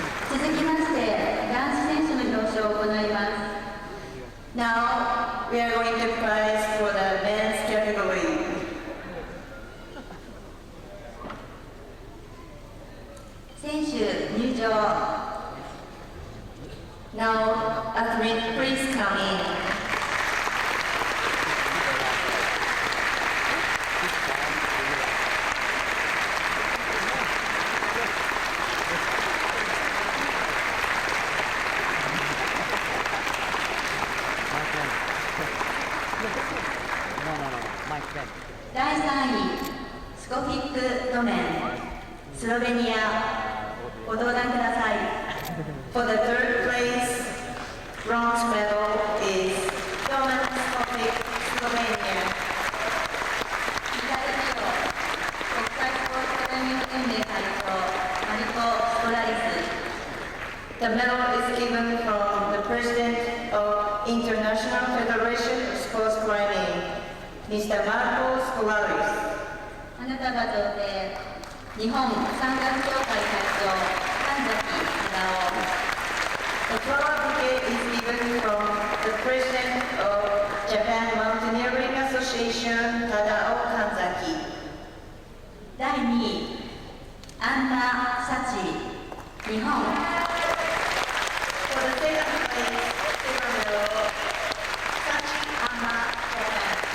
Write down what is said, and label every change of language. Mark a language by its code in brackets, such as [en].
[ja] 続きまして、男子選手の表彰を行います。 [en] Now we are going to prize for the men's category. [ja] 選手入場。 [en] Now athlete please come in. Mike Ben. [ja] 第3位、スコフィック・ドメン、スロベニア、ご登壇ください。 [en] For the third place, bronze medal is Domen Skofic, Slovenia. [ja] 左手を国際スポーツクライミング連盟会長、マリコ・ストラリス。 [en] The medal is given from the President of International Federation of Sports Climbing.Mr. Marcos Colares. [ja] 花束贈呈、日本山岳協会会長、神崎忠夫。 [en] The flower bouquet is given from the President of Japan Mountaineering Association 忠尾神崎。 [ja] 第2位、アンナ・サチ、日本。 [en] For the second place, silver medal, Sachi Anna, Japan.